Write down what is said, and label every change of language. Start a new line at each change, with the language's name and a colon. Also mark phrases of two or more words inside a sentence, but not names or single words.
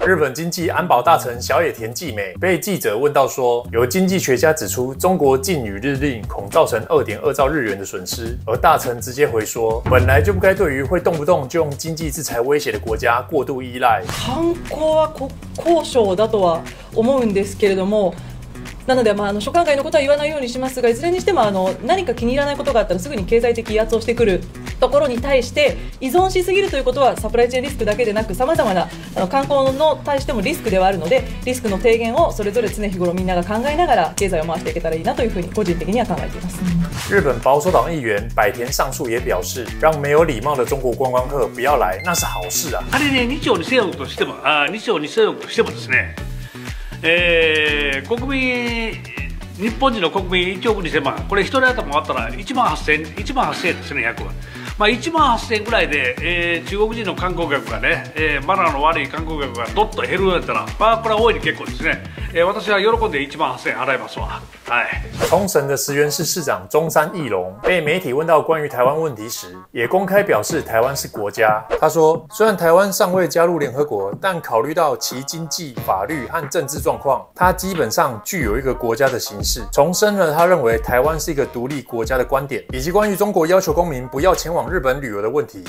Chinese: 日本經濟安保大臣小野田紀美被記者問到說，有經濟學家指出中國禁與日令恐造成2.2兆日元的損失，而大臣直接回說，本來就不該對於會動不動就用經濟制裁威脅的国家過度依賴。
Japanese: 観光は交渉だとは思うんですけれども、 なので、所管外のことは言わないようにしますが、いずれにしても何か気に入らないことがあったらすぐに経済的威圧をしてくるところに対して依存しすぎるということはサプライチェーンリスクだけでなく、さまざまな観光の対してもリスクではあるので、リスクの低減をそれぞれ常日頃みんなが考えながら経済を回していけたらいいなというふうに個人的には考えています。
Chinese: 日本保守党議員百田尚樹也表示，讓沒有禮貌的中國觀光客不要來，那是好事啊。
Japanese: 仮に日朝2000億としてもですね、日本人の国民1億2000万、これ1人頭回ったら1万8000円ですね、約。1万8000円ぐらいで、中国人の観光客がね、マナーの悪い観光客がどっと減るんだったら、これは大いに結構ですね。私は喜んで1万8000円払いますわ。
Chinese: 沖繩的石垣市市長中山義隆被媒體問到關於台灣問題時，也公開表示台灣是國家。他說，雖然台灣尚未加入聯合國，但考慮到其經濟、法律和政治狀況，他基本上具有一個國家的形式，重申了他認為台灣是一個獨立國家的觀點，以及關於中國要求公民不要前往日本旅遊的問題。